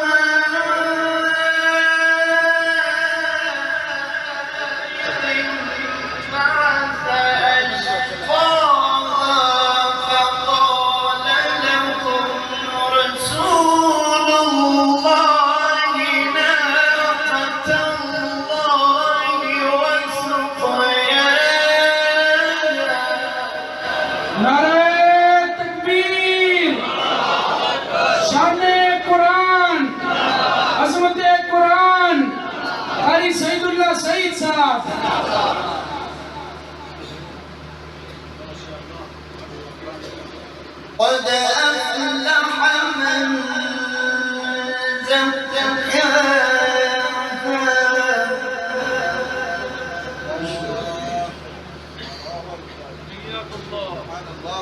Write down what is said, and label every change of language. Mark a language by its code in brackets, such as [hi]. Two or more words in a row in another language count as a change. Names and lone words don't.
[ar] إذ انبعث أشقاها فقال لهم رسول الله ناقة الله وسقياها [ur] नारे तकबीर, शाने कुरान, अज़मते कुरान, कारी सईदुल्लाह सईद साहब। [ar] قد أفلح من زكاها